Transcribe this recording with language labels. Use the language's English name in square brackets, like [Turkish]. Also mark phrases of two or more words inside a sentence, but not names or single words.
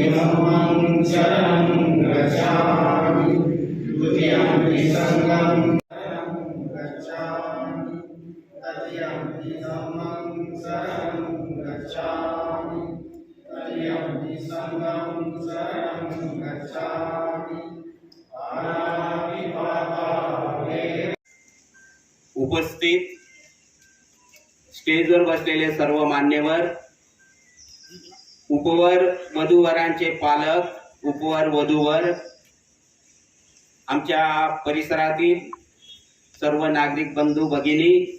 [Pali] धम्मं शरणं गच्छामि द्वितीयंपि संघं शरणं गच्छामि तृतीयंपि धम्मं शरणं गच्छामि तृतीयंपि संघं शरणं गच्छामि। [Marathi] उपस्थित स्टेजवर बसलेले सर्व मान्यवर, उपवर वधूवरांचे पालक, उपवर वधूवर, आमच्या परिसरातील सर्व नागरिक बंधू भगिनी,